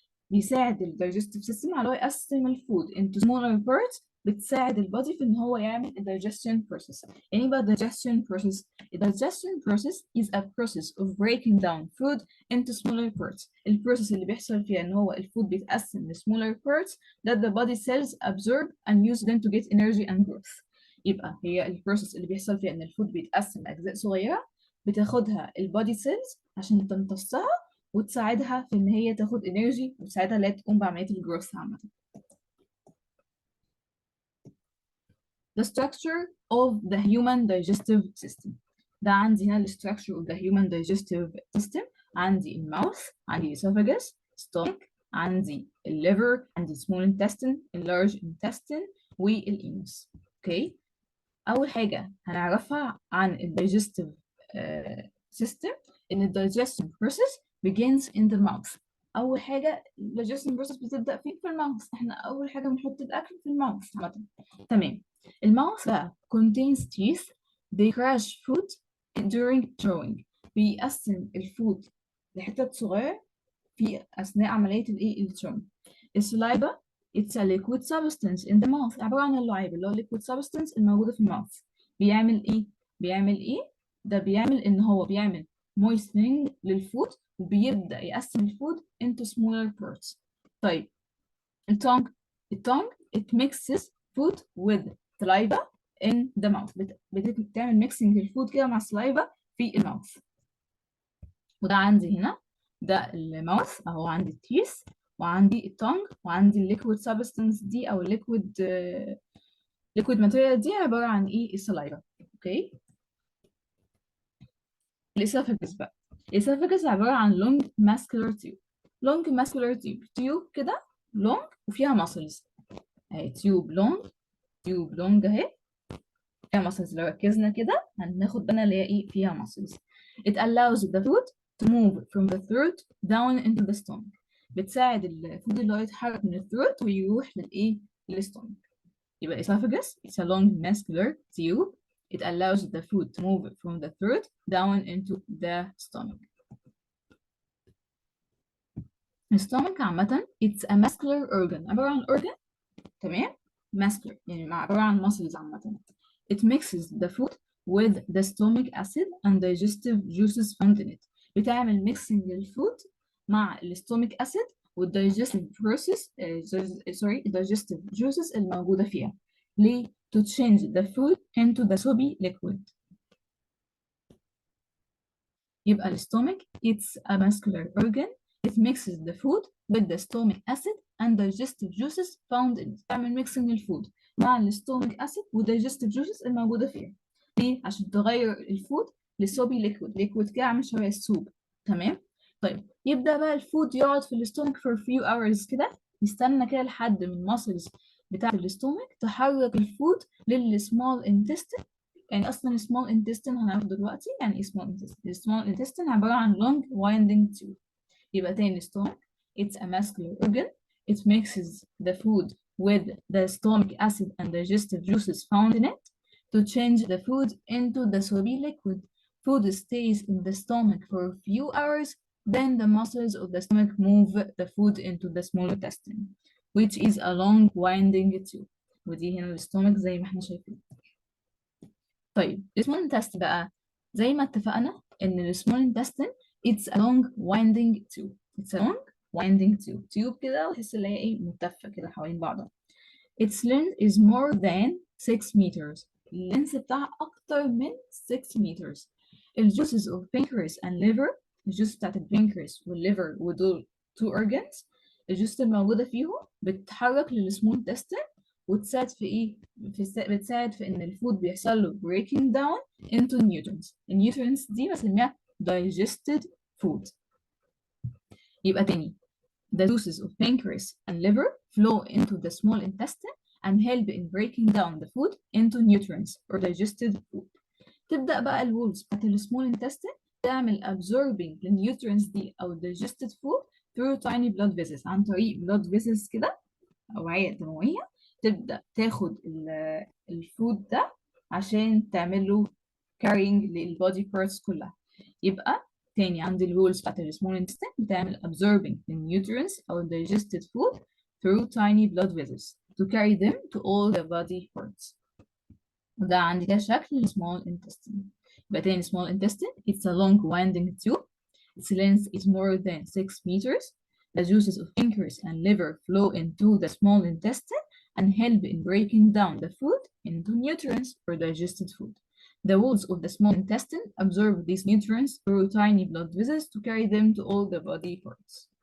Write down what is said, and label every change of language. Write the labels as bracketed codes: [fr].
[ar] بيساعد الدايجستيف سيستم على يقسم الفود [en] into smaller parts [ar] بتساعد البادي في ان هو يعمل digestion process. [en] يعني بقى digestion process؟ digestion process is a process of breaking down food into smaller parts. [ar] البروسيس اللي بيحصل فيها ان هو الفود بيتقسم ل [en] smaller parts that the body cells absorb and use them to get energy and growth. [ar] يبقى هي البروسيس اللي بيحصل فيها ان الفود بيتقسم لاجزاء صغيره بتاخدها البادي سيلز عشان تمتصها وتساعدها في ان هي تاخد انرجي وتساعدها ان هي تقوم بعمليه الجروث عامه. [en] The structure of the human digestive system. [ar] ده عندي هنا ال [en] structure of the human digestive system. [ar] عندي الماوث، عندي [en] esophagus, stomach, [ar] عندي الليفر، عندي small intestine، اللارج intestine، والإيموس. اوكي، أول حاجة هنعرفها عن ال [en] digestive system [ar] إن ال [en] digestion process begins in the mouth. [ar] أول حاجة ال digestion process بتبدأ فين؟ في الماوث. إحنا أول حاجة بنحط الأكل في الماوث عامة. تمام. الماوث بقى [en] contains teeth. They crush food during chewing. [ar] بيقسم الفود لحتت صغيرة في أثناء عملية الإيه؟ الشم. [en] السلايفا it's a liquid substance in the mouth. [ar] عبارة عن اللعاب اللي هو [en] liquid substance [ar] الموجودة في الماوث. بيعمل إيه؟ بيعمل إيه؟ ده بيعمل إن هو بيعمل moistening للفود وبيبدأ يقسم الفود [en] into smaller parts. [ar] طيب [en] الtongue it mixes food with saliva in the mouth. [ar] بتعمل mixing الفود كده مع saliva في الماوث. وده عندي هنا ده الماوث اهو، عندي التيث وعندي التونج وعندي الليكويد سبستانس دي او الليكويد ليكويد ماتيريال دي عباره عن ايه؟ السلايفا. اوكي. الاسوفاجس بقى، الاسوفاجس عباره عن لونج ماسكولار تيوب. لونج ماسكولار تيوب كده لونج وفيها ماسلز اهي. تيوب لونج اهي فيها ماسلز. لو ركزنا كده هناخد بالنا اللي هي ايه؟ فيها ماسلز. [en] It allows the food to move from the throat down into the stomach. [ar] بتساعد الفود اللي هو يتحرك من الثروت ويروح للايه؟ للستومك. يبقى [en] esophagus it's a long muscular tube. It allows the food to move from the throat down into the stomach. [ar] الستومك عامة [en] it's a muscular organ. [ar] عبارة عن organ. تمام. muscular يعني عبارة عن muscles عامة. [en] It mixes the food with the stomach acid and digestive juices found in it. [ar] بتعمل mixing للفود مع الستومك acid والdigestive process digestive juices الموجودة فيها. ليه؟ [en] To change the food into the soapy liquid. [ar] يبقى [en] الستومك it's a muscular organ. It mixes the food with the stomach acid and digestive juices found in it. [ar] تعمل mixing الفود مع الستومك acid والdigestive juices الموجودة فيها. ليه؟ عشان تغير الفود لسوبي ليكويد كده عامل شبه السوب. تمام؟ طيب يبدأ بقى الفود يقعد في الستومك [en] for a few hours [ar] كده، يستنى كده لحد من الماسلز بتاعة الستومك تحرك الفود للسمول intestine. يعني اصلا small intestine هنعرف دلوقتي يعني ايه small intestine. [en] small intestine [ar] عبارة عن [en] long winding tube. [ar] يبقى تاني [en] stomach it's a muscular organ. It mixes the food with the stomach acid and digestive juices found in it to change the food into the soapy liquid. Food stays in the stomach for a few hours, then the muscles of the stomach move the food into the small intestine, which is a long winding tube. [ar] ودي هنا الستومك زي ما احنا شايفين. طيب السمول انتستين بقى زي ما اتفقنا ان السمول انتستين [en] it's a long winding tube. it's a long winding tube [ar] كده وتحس ان هي ايه؟ ملتفه كده حوالين بعضها. [en] its length is more than 6 meters. [ar] اللينس بتاعها اكتر من 6 meters. الجوسز of pancreas and liver، الجوس بتاعت البنكرياس والليفر ودول two organs، الجوس الموجوده فيهم بتتحرك للسمول انتستين وتساعد في ايه؟ بتساعد في ان الفود بيحصل له [en] breaking down into nutrients. [ar] النيوترينتس دي بسميها digested food. يبقى تاني [en] the juices of pancreas and liver flow into the small intestine and help in breaking down the food into nutrients or digested food. [ar] تبدأ بقى الوولز بتاعت السمول intestine تعمل absorbing للنيوترينتس دي أو digested food [en] through tiny blood vessels. [ar] عن طريق blood vessels كده أوعية دموية تبدأ تاخد الفود ده عشان تعمل له carrying للبودي parts كلها. يبقى تاني عندي الوولز بتاعت السمول [en] intestine [ar] بتعمل [en] absorbing the nutrients أو digested food through tiny blood vessels to carry them to all the body parts. [ar] وده عندي كده شكل small intestine. يبقى تاني [en] small intestine it's a long winding tube. Its length is more than 6 meters. The juices of pancreas and liver flow into the small intestine and help in breaking down the food into nutrients or digested food. The walls of the small intestine absorb these nutrients through tiny blood vessels to carry them to all the body parts.